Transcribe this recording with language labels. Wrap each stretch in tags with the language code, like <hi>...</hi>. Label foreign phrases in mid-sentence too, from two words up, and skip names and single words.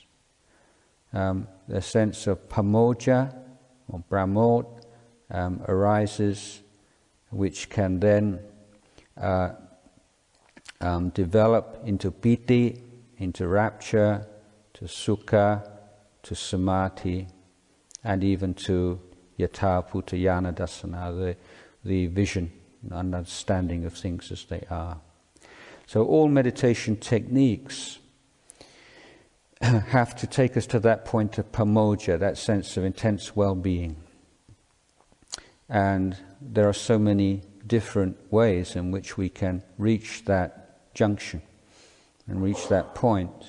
<en>The sense of pamoja or brahmot arises, which can then develop into piti, into rapture, to sukha, to samadhi, and even to</en> <pi>yatha bhutayana dasana,</pi> <en>the vision and understanding of things as they are. So all meditation techniques have to take us to that point of pamoja, that sense of intense well-being. And there are so many different ways in which we can reach that junction and reach that point.</en>